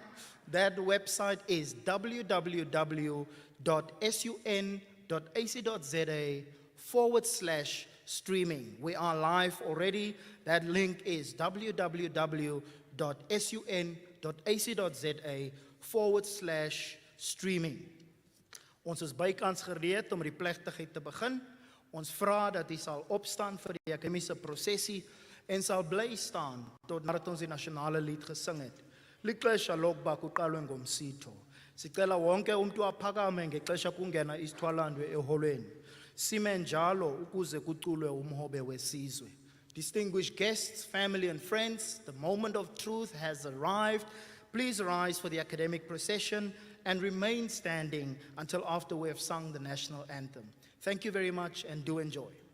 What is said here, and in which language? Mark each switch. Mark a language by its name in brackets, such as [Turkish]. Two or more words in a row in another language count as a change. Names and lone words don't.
[English] That website is www.sun.ac.za/streaming. We are live already. That link is www.sun.ac.za/streaming. [Afrikaans] Ons is bykans gereed om die plegtigheid te begin. Ons vra dat u sal opstaan vir die akademiese prosessie en sal bly staan tot nadat ons die nasionale lied gesing het. [Xhosa] Lixesha lokuba kuqalwe ngomsitho. Sicela wonke umuntu aphakame ngexesha kungena isithwalandwe eholweni. Sime njalo ukuze kuculwe umhobe wesizwe. [English] Distinguished guests, family and friends, the moment of truth has arrived. Please rise for the academic procession and remain standing until after we have sung the national anthem. Thank you very much and do enjoy.